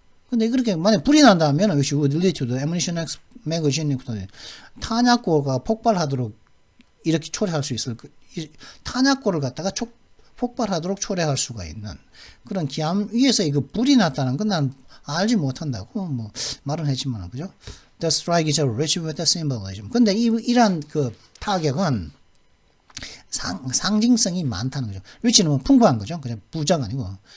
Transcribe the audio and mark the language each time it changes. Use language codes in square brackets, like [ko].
[ko] 근데 그렇게 만약 불이 난다면 [en] which would lead to the ammunition magazine, [ko] 탄약고가 폭발하도록 이렇게 초래할 수 있을 탄약고를 갖다가 폭발하도록 초래할 수가 있는 그런 기함 위에서 이거 불이 났다는 건 난 알지 못한다고 뭐 말은 했지만, 그죠? [en] The strike is rich with the symbolism. [ko] 근데 이러한 그 타격은 상징성이 많다는 거죠. 리치는 뭐 풍부한 거죠. 그냥 부자가 아니고.